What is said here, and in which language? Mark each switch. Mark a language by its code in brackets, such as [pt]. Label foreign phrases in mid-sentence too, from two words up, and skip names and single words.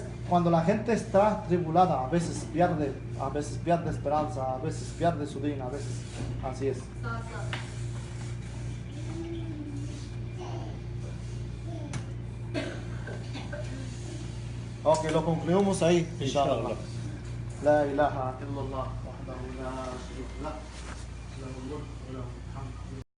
[es] Cuando la gente está tribulada, a veces pierde esperanza, a veces pierde su din, a veces así es. Ok, lo concluimos ahí. Inshallah. [ar] لا إله إلا الله وحده لا شريك له.